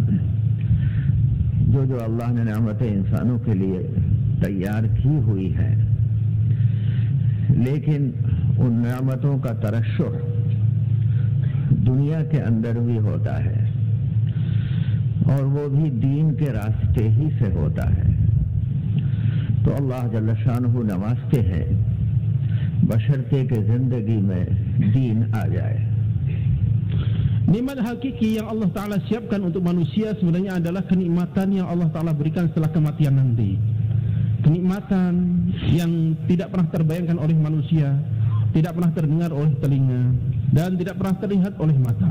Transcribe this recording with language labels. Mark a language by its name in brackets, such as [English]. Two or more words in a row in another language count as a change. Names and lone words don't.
[Hindi] जो अल्लाह ने नेमतें इंसानों के लिए तैयार की हुई है, लेकिन उन नेमतों का तरश्शुह दुनिया के अंदर भी होता है और वो भी दीन के रास्ते ही से होता है। तो अल्लाह [Arabic] جل شأنه [Hindi] नवाजते हैं बशर्ते के जिंदगी में दीन आ जाए। [Indonesian] Nikmat hakiki yang [Arabic] الله تعالى [Indonesian] siapkan untuk manusia sebenarnya adalah kenikmatan yang [Arabic] الله تعالى [Indonesian] berikan setelah kematian nanti. Kenikmatan yang tidak pernah terbayangkan oleh manusia, tidak pernah terdengar oleh telinga, dan tidak pernah terlihat oleh mata.